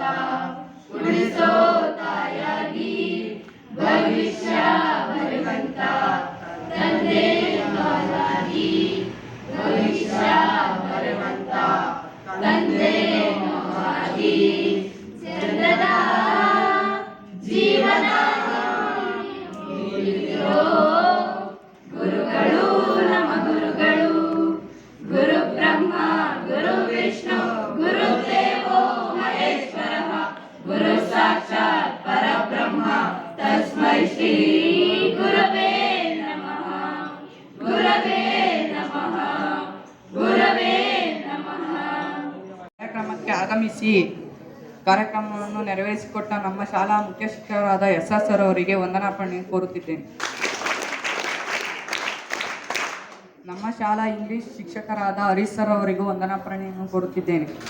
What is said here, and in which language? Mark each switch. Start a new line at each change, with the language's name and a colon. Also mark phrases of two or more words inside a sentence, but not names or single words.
Kannada: ಉಳಿಸೋ ತಾಯಾಗಿ, ಭವಿಷ್ಯ ಬರುವಂತ ತಂದೆ ಮಗನಾಗಿ, ಭವಿಷ್ಯ ಬರುವಂತ ತಂದೆ ಮಗನಾಗಿ, ಚಂದ್ರದ ಜೀವನ ಗುರುಗಳು ನಮ್ಮ ಗುರುಗಳು.
Sanskrit: ಗುರು ಬ್ರಹ್ಮ ಗುರು ವಿಷ್ಣು ಗುರು ದೇವೋ ಮಹೇಶ್ವರ, ಗುರು ಸಾಕ್ಷಾತ್ ಪರಬ್ರಹ್ಮ ತಸ್ಮೈ ಶ್ರೀ ಗುರವೇ ನಮಃ. ಗುರವೇ ನಮಃ, ಗುರವೇ ನಮಃ.
Kannada: ಕಾರ್ಯಕ್ರಮಕ್ಕೆ ಆಗಮಿಸಿ ಕಾರ್ಯಕ್ರಮವನ್ನು ನೆರವೇರಿಸಿಕೊಟ್ಟ ನಮ್ಮ ಶಾಲಾ ಮುಖ್ಯ ಶಿಕ್ಷಕರಾದ ಎಸ್.ಆರ್. ಸರ್ ಅವರಿಗೆ ವಂದನಾರ್ಪಣೆ ಕೋರುತ್ತಿದ್ದೇನೆ. ನಮ್ಮ ಶಾಲಾ ಇಂಗ್ಲಿಷ್ ಶಿಕ್ಷಕರಾದ ಹರೀಶ್ ಸರ್ ಅವರಿಗೂ ವಂದನಾರ್ಪಣೆಯನ್ನು ಕೋರುತ್ತಿದ್ದೇನೆ.